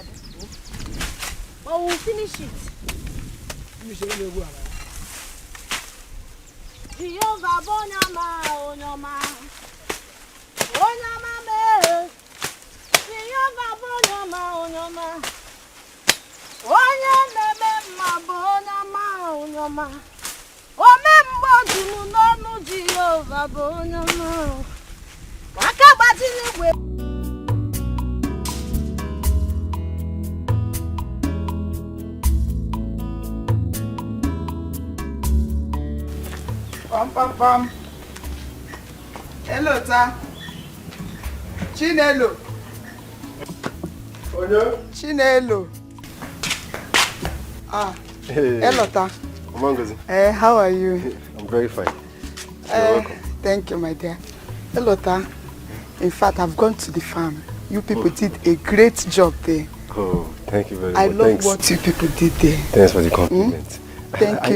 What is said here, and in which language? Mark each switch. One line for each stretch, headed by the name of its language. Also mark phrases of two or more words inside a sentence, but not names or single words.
English: Oh, we'll finish it. Jehovah Bonyama, Onyama, Onyama me. Jehovah Bonyama, Onyama, Onyama me, Bonyama, Onyama. Omembo junu nonu Jehovah Bonyama. Wakabati ni we. Pam. Hello, ta. Chinelo. Chinelo. Hey. Hello, ta. How are you? I'm very fine. You're welcome. Thank you, my dear. Hello, ta. In fact, I've gone to the farm. You people did a great job there. Oh, thank you very much. I love what you people did there. Thanks for the compliment. Thank you.